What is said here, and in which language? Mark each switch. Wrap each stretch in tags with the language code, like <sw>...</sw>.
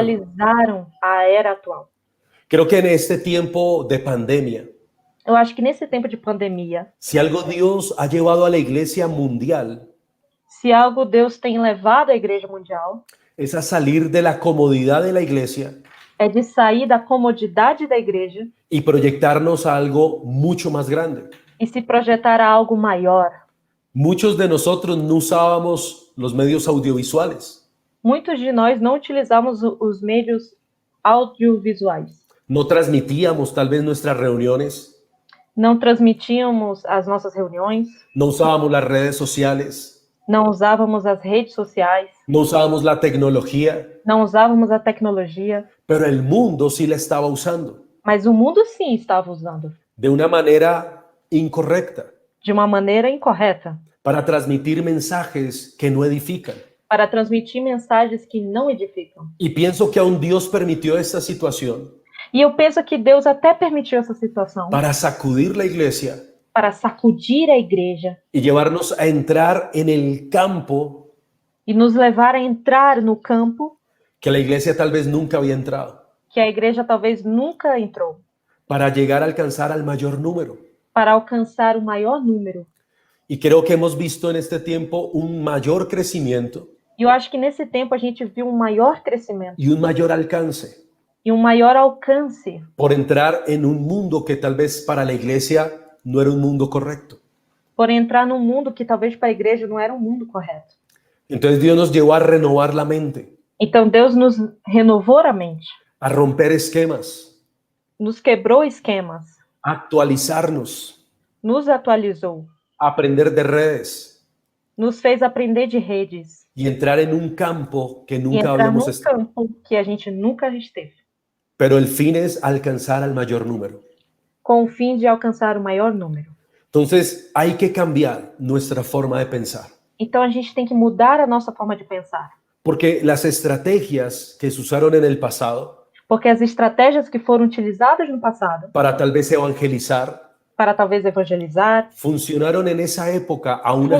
<pt>atualizaram à era atual.</pt> <es>Creo que en este tiempo de pandemia,</es> <pt>Eu acho que nesse tempo de pandemia,</pt> <es>si algo Dios ha llevado a la iglesia mundial,</es> <pt>se algo Deus tem levado à igreja mundial,</pt> <es>es a salir de la comodidad de la iglesia</es> <pt>é de sair da comodidade da igreja</pt> <es>y proyectarnos a algo mucho más grande.</es> <pt>e se projetar a algo maior.</pt> <es>Muchos de nosotros no usábamos los medios audiovisuales,</es> <pt>Muitos de nós não utilizamos os meios audiovisuais.</pt> <es>no transmitíamos tal vez nuestras reuniones,</es> <pt>Não transmitíamos as nossas reuniões,</pt> <es>no usábamos las redes sociales,</es> <pt>não usávamos as redes sociais,</pt> <es>no usábamos la tecnología,</es> <pt>não usávamos a tecnologia,</pt> <es>pero el mundo sí la estaba usando</es> <pt>mas o mundo sim estava usando</pt> <es>de una manera incorrecta</es> <pt>de uma maneira incorreta</pt> <es>para transmitir mensajes que no edifican.</es> <pt>para transmitir mensagens que não edificam.</pt> <es>Y pienso que aún Dios permitió esta situación</es> <pt>E eu penso que Deus até permitiu essa situação</pt> <es>para sacudir la iglesia</es> <pt>para sacudir a igreja</pt> <es>y llevarnos a entrar en el campo</es> <pt>e nos levar a entrar no campo</pt> <es>que la iglesia tal vez nunca había entrado,</es> <pt>que a igreja talvez nunca entrou,</pt> <es>para llegar a alcanzar al mayor número.</es> <pt>para alcançar o maior número.</pt> <es>Y creo que hemos visto en este tiempo un mayor crecimiento</es> <pt>E eu acho que nesse tempo a gente viu um maior crescimento</pt> <es>y un mayor alcance</es> <pt>e um maior alcance</pt> <es>por entrar en un mundo que tal vez para la iglesia no era un mundo correcto.</es> <pt>por entrar num mundo que talvez para a igreja não era um mundo correto.</pt> <es>Entonces Dios nos llevó a renovar la mente,</es> <pt>Então Deus nos renovou a mente,</pt> <es>a romper esquemas,</es> <pt>nos quebrou esquemas,</pt> <es>a actualizarnos,</es> <pt>nos atualizou,</pt> <es>a aprender de redes</es> <pt>nos fez aprender de redes</pt> <es>y entrar en un campo que</es> <pt>e</pt> <es>nunca</es> <pt>entrar</pt> <es>habíamos</es> <pt>num</pt> <es>estado.</es> <pt>campo que a gente nunca esteve,</pt> <es>Pero el fin es alcanzar al mayor número.</es> <pt>com o fim de alcançar o maior número.</pt> <es>Entonces hay que cambiar nuestra forma de pensar,</es> <pt>Então a gente tem que mudar a nossa forma de pensar,</pt> <es>porque las estrategias que se usaron en el pasado</es> <pt>porque as estratégias que foram utilizadas no passado</pt> <es>para tal vez evangelizar</es> <pt>para talvez evangelizar</pt> <es>funcionaron en esa época a una</es>